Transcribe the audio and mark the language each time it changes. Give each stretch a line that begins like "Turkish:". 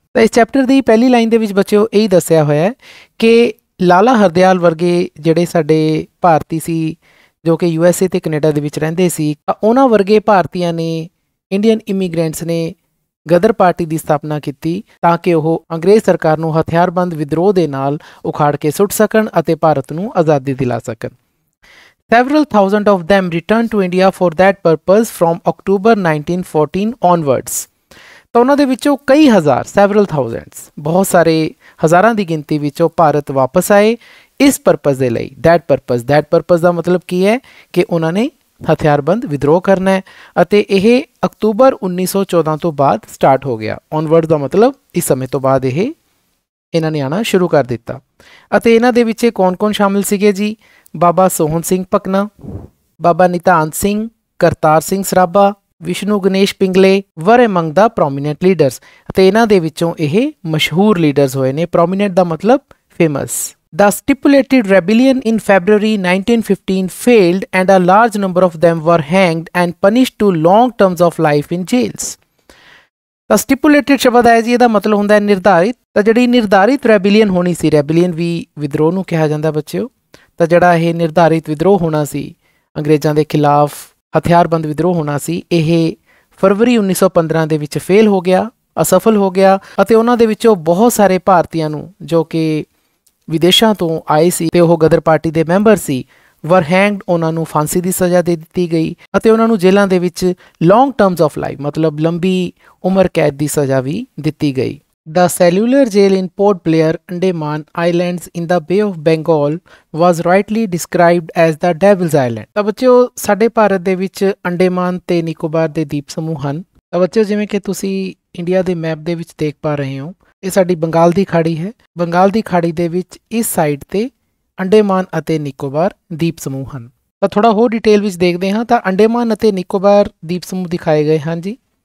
Punjabi: ਤਾਂ ਇਸ ਚੈਪਟਰ ਦੀ ਪਹਿਲੀ ਲਾਈਨ ਦੇ ਵਿੱਚ ਬੱਚਿਓ ਇਹੀ ਦੱਸਿਆ ਹੋਇਆ ਹੈ ਕਿ ਲਾਲਾ ਹਰਦਿਆਲ ਵਰਗੇ ਜਿਹੜੇ ਸਾਡੇ ਭਾਰਤੀ ਸੀ ਜੋ ਕਿ USA ਅਤੇ ਕੈਨੇਡਾ ਦੇ ਵਿੱਚ ਰਹਿੰਦੇ ਸੀ, ਉਹਨਾਂ ਵਰਗੇ ਭਾਰਤੀਆਂ ਨੇ, ਇੰਡੀਅਨ ਇਮੀਗ੍ਰੈਂਟਸ ਨੇ ਗਦਰ ਪਾਰਟੀ ਦੀ ਸਥਾਪਨਾ ਕੀਤੀ ਤਾਂ ਕਿ ਉਹ ਅੰਗਰੇਜ਼ ਸਰਕਾਰ ਨੂੰ ਹਥਿਆਰਬੰਦ ਵਿਦਰੋਹ ਦੇ ਨਾਲ ਉਖਾੜ ਕੇ ਸੁੱਟ ਸਕਣ ਅਤੇ ਭਾਰਤ ਨੂੰ ਆਜ਼ਾਦੀ ਦਿਲਾ ਸਕਣ।
English: Several thousand of them returned to India for that purpose from October 1914 onwards।
Punjabi: ਤਾਂ ਉਹਨਾਂ ਦੇ ਵਿੱਚੋਂ ਕਈ ਹਜ਼ਾਰ,
English: several thousands,
Punjabi: ਬਹੁਤ ਸਾਰੇ ਹਜ਼ਾਰਾਂ ਦੀ ਗਿਣਤੀ ਵਿੱਚੋਂ ਭਾਰਤ ਵਾਪਸ ਆਏ ਇਸ ਪਰਪਸ ਦੇ ਲਈ।
English: that purpose
Punjabi: ਦਾ ਮਤਲਬ ਕੀ ਹੈ ਕਿ ਉਹਨਾਂ ਨੇ ਹਥਿਆਰਬੰਦ ਵਿਦਰੋਹ ਕਰਨਾ ਹੈ, ਅਤੇ ਇਹ ਅਕਤੂਬਰ 1914 ਤੋਂ ਬਾਅਦ ਸਟਾਰਟ ਹੋ ਗਿਆ। ਔਨਵਰਡ ਦਾ ਮਤਲਬ ਇਸ ਸਮੇਂ ਤੋਂ ਬਾਅਦ ਇਹਨਾਂ ਨੇ ਆਉਣਾ ਸ਼ੁਰੂ ਕਰ ਦਿੱਤਾ। ਅਤੇ ਇਹਨਾਂ ਦੇ ਵਿੱਚ ਕੌਣ-ਕੌਣ ਸ਼ਾਮਿਲ ਸੀਗੇ ਜੀ? ਬਾਬਾ ਸੋਹਣ ਸਿੰਘ ਭਕਨਾ, ਬਾਬਾ ਨਿਧਾਨ ਸਿੰਘ, ਕਰਤਾਰ ਸਿੰਘ ਸਰਾਭਾ, ਵਿਸ਼ਨੂੰ ਗਣੇਸ਼ ਪਿੰਗਲੇ
English: Were among the prominent leaders.
Punjabi: ਅਤੇ ਇਹਨਾਂ ਦੇ ਵਿੱਚੋਂ ਇਹ ਮਸ਼ਹੂਰ ਲੀਡਰਸ ਹੋਏ ਨੇ। ਪ੍ਰੋਮੀਨੈਂਟ ਦਾ ਮਤਲਬ famous.
English: The stipulated rebellion in February 1915 failed and a large number of them were hanged and punished to long terms of life in jails।
Punjabi: ਤਾਂ ਸਟਿਪੂਲੇਟਿਡ ਸ਼ਬਦ ਹੈ ਜੀ, ਇਹਦਾ ਮਤਲਬ ਹੁੰਦਾ ਹੈ ਨਿਰਧਾਰਿਤ। ਤਾਂ ਜਿਹੜੀ ਨਿਰਧਾਰਿਤ ਰੈਬੇਲੀਅਨ ਹੋਣੀ ਸੀ, ਰੈਬੇਲੀਅਨ ਵੀ ਵਿਦਰੋਹ ਨੂੰ ਕਿਹਾ ਜਾਂਦਾ ਬੱਚਿਓ, ਤਾਂ ਜਿਹੜਾ ਇਹ ਨਿਰਧਾਰਿਤ ਵਿਦਰੋਹ ਹੋਣਾ ਸੀ, ਅੰਗਰੇਜ਼ਾਂ ਦੇ ਖਿਲਾਫ ਹਥਿਆਰਬੰਦ ਵਿਦਰੋਹ ਹੋਣਾ ਸੀ, ਇਹ ਫਰਵਰੀ 1915 ਦੇ ਵਿੱਚ ਫੇਲ ਹੋ ਗਿਆ, ਅਸਫਲ ਹੋ ਗਿਆ, ਅਤੇ ਉਹਨਾਂ ਦੇ ਵਿੱਚੋਂ ਬਹੁਤ ਸਾਰੇ ਭਾਰਤੀਆਂ ਨੂੰ ਜੋ ਕਿ ਵਿਦੇਸ਼ਾਂ ਤੋਂ ਆਏ ਸੀ ਤੇ ਉਹ ਗਦਰ ਪਾਰਟੀ ਦੇ ਮੈਂਬਰ ਸੀ,
English: were hanged,
Punjabi: ਉਹਨਾਂ ਨੂੰ ਫਾਂਸੀ ਦੀ ਸਜ਼ਾ ਦੇ ਦਿੱਤੀ ਗਈ ਅਤੇ ਉਹਨਾਂ ਨੂੰ ਜੇਲ੍ਹਾਂ ਦੇ ਵਿੱਚ
English: long terms of life
Punjabi: ਮਤਲਬ ਲੰਬੀ ਉਮਰ ਕੈਦ ਦੀ ਸਜ਼ਾ ਵੀ ਦਿੱਤੀ ਗਈ।
English: The cellular jail in Port Blair, Andaman Islands in the Bay of Bengal was rightly described as the Devil's Island।
Punjabi: ਤਾਂ ਬੱਚਿਓ ਸਾਡੇ ਭਾਰਤ ਦੇ ਵਿੱਚ ਅੰਡੇਮਾਨ ਤੇ ਨਿਕੋਬਾਰ ਦੇ ਦੀਪ ਸਮੂਹ ਹਨ। ਤਾਂ ਬੱਚਿਓ ਜਿਵੇਂ ਕਿ ਤੁਸੀਂ ਇੰਡੀਆ ਦੇ ਮੈਪ ਦੇ ਵਿੱਚ ਦੇਖ ਪਾ ਰਹੇ ਹੋ, ਇਹ ਸਾਡੀ ਬੰਗਾਲ ਦੀ ਖਾੜੀ ਹੈ। ਬੰਗਾਲ ਦੀ ਖਾੜੀ ਦੇ ਵਿੱਚ ਇਸ ਸਾਈਡ ਤੇ ਅੰਡੇਮਾਨ ਅਤੇ ਨਿਕੋਬਾਰ ਦੀਪ ਸਮੂਹ ਹਨ। ਤਾਂ ਥੋੜਾ ਹੋਰ ਡਿਟੇਲ ਵਿੱਚ ਦੇਖਦੇ ਹਾਂ। ਤਾਂ ਅੰਡੇਮਾਨ ਅਤੇ ਨਿਕੋਬਾਰ ਦੀਪ ਸਮੂਹ ਦਿਖਾਏ ਗਏ ਹਨ ਜੀ।